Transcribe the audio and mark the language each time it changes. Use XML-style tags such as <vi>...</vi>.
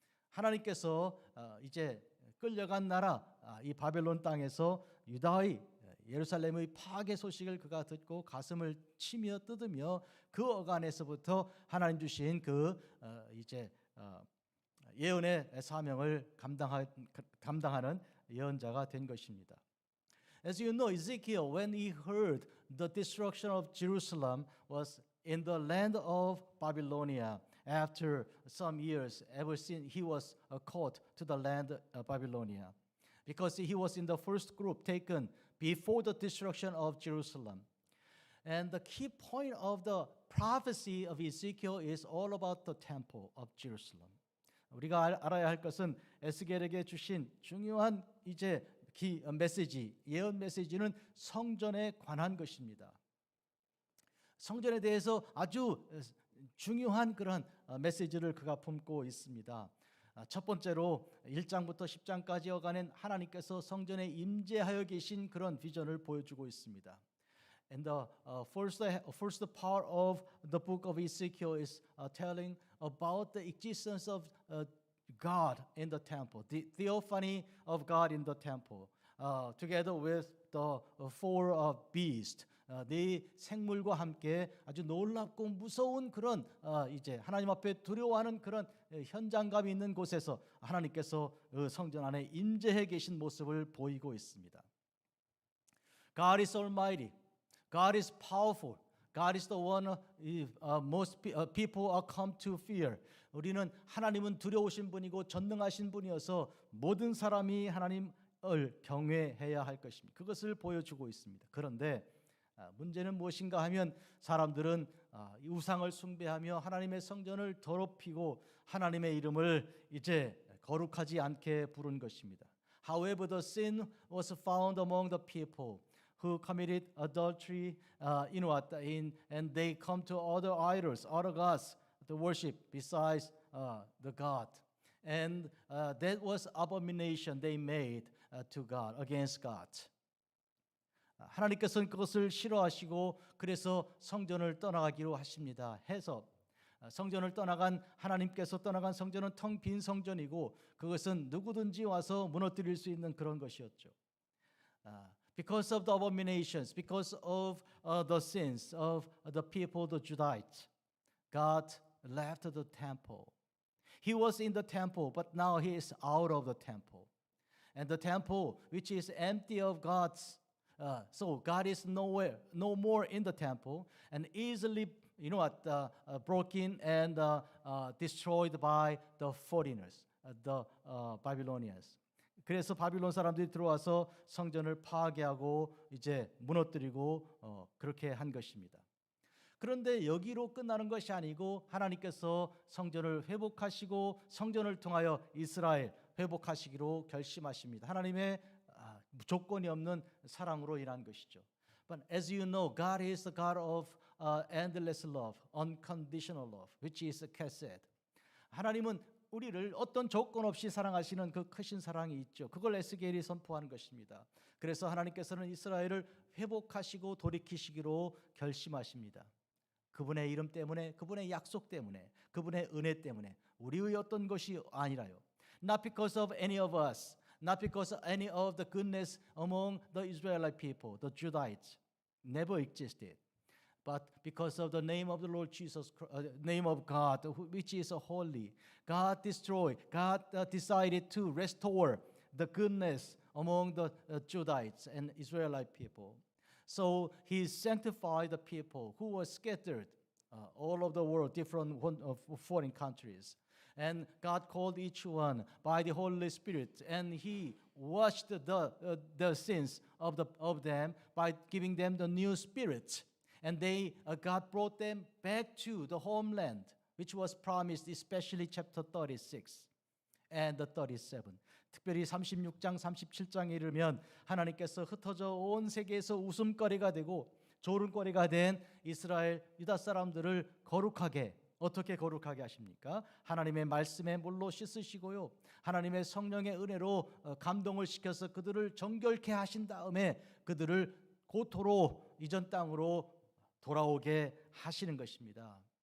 <ko>하나님께서 이제 끌려간 나라 이 바벨론 땅에서 유다의 예루살렘의 파괴 소식을 그가 듣고 가슴을 치며 뜯으며 그 어간에서부터 하나님 주신 그 이제 예언의 사명을 감당하는 예언자가 된 것입니다.</ko> <en>As you know, Ezekiel, when he heard the destruction of Jerusalem, was in the land of Babylonia. After some years, ever since he was caught to the land of Babylonia, because he was in the first group taken before the destruction of Jerusalem. And the key point of the prophecy of Ezekiel is all about the temple of Jerusalem.</en> <ko>우리가 알아야 할 것은 에스겔에게 주신 중요한 이제 메시지, 예언 메시지는 성전에 관한 것입니다. 성전에 대해서 아주 중요한 그런 메시지를 그가 품고 있습니다. 첫 번째로 1장부터 10장까지 어간엔 하나님께서 성전에 임재하여 계신 그런 비전을 보여주고 있습니다.</ko> <en>And the first part of the book of Ezekiel is telling about the existence of God in the temple, the theophany of God in the temple, together with the 4 beasts.</en> <ko>네 생물과 함께 아주 놀랍고 무서운 그런 이제 하나님 앞에 두려워하는 그런 현장감이 있는 곳에서 하나님께서 성전 안에 임재해 계신 모습을 보이고 있습니다.</ko> <en>God is almighty. God is powerful. God is the one most people are come to fear.</en> <ko>우리는 하나님은 두려우신 분이고 전능하신 분이어서 모든 사람이 하나님을 경외해야 할 것입니다. 그것을 보여주고 있습니다. 그런데 문제는 무엇인가 하면 사람들은 우상을 숭배하며 하나님의 성전을 더럽히고 하나님의 이름을 이제 거룩하지 않게 부른 것입니다.</ko> <en>However, the sin was found among the people who committed adultery, and they come to other idols, other gods, to worship besides the God. And that was abomination they made to God, against God.</en> <ko>하나님께서는 그것을 싫어하시고 그래서 성전을 떠나가기로 하십니다. 해서 성전을 떠나간 하나님께서 떠나간 성전은 텅 빈 성전이고 그것은 누구든지 와서 무너뜨릴 수 있는 그런 것이었죠.</ko> <en>Because of the abominations, because of the sins of the people, the Judites, God left the temple. He was in the temple, but now he is out of the temple. And the temple, which is empty of God's, so God is no more in the temple, and easily, broken and destroyed by the foreigners, the Babylonians.</en> <ko>그래서 바빌론 사람들이 들어와서 성전을 파괴하고 이제 무너뜨리고 그렇게 한 것입니다. 그런데 여기로 끝나는 것이 아니고 하나님께서 성전을 회복하시고 성전을 통하여 이스라엘 회복하시기로 결심하십니다. 하나님의 조건이 없는 사랑으로 인한 것이죠.</ko> <en>But as you know, God is the God of endless love, unconditional love, which is chesed.</en> <ko>하나님은 우리를 어떤 조건 없이 사랑하시는 그 크신 사랑이 있죠. 그걸 에스겔이 선포하는 것입니다. 그래서 하나님께서는 이스라엘을 회복하시고 돌이키시기로 결심하십니다. 그분의 이름 때문에, 그분의 약속 때문에, 그분의 은혜 때문에, 우리의 어떤 것이 아니라요.</ko> <en>Not because of any of us, not because of any of the goodness among the Israelite people, the Judites, never existed. But because of the name of the Lord Jesus, name of God, which is holy, God destroyed, God decided to restore the goodness among the Judites and Israelite people. So he sanctified the people who were scattered all over the world, different foreign countries. And God called each one by the Holy Spirit, and he washed the sins of them by giving them the new spirit. And God brought them back to the homeland, which was promised, especially chapter 36 and the 37.</en> <ko>특별히 36장, 37장에 이르면 하나님께서 흩어져 온 세계에서 웃음거리가 되고 조롱거리가 된 이스라엘 유다 사람들을 거룩하게, 어떻게 거룩하게 하십니까? 하나님의 말씀의 물로 씻으시고요. 하나님의 성령의 은혜로 감동을 시켜서 그들을 정결케 하신 다음에 그들을 고토로 이전 땅으로 돌아오게 하시는 것입니다.</ko>